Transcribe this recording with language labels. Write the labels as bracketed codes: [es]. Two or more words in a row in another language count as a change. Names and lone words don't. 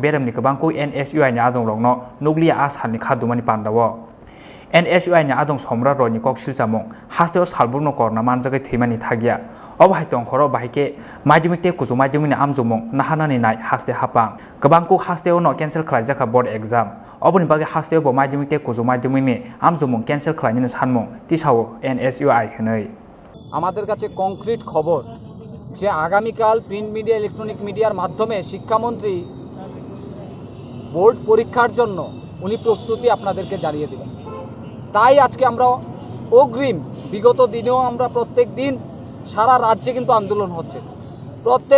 [trp] beremni kabangko NSU ni adong rok no nuklia asani khadumani pandawo NSU ni adong somrat roy ni koksilchamong hasteo salburno korna manjagai thimani thagia obhai tongkhoro bahike maidumik te kuju maidumik ni amjumong nahanani nai haste hapang kabangko hasteo no cancel khlaijaka [en] board exam [trp] oboni bage hasteo bo maidumik te kuju maidumik ni amjumong cancel khlaini sanmong tisao NSU hinai [bn] আমাদের কাছে কংক্রিট খবর যে আগামীকাল [en] print media electronic media [bn] মাধ্যমে শিক্ষামন্ত্রী বোর্ড পরীক্ষার জন্য উনি প্রস্তুতি আপনাদেরকে জানিয়ে দিবেন তাই আজকে আমরা অগ্রিম বিগত দিনেও আমরা প্রত্যেক দিন সারা রাজ্যে কিন্তু আন্দোলন হচ্ছে প্রত্যেক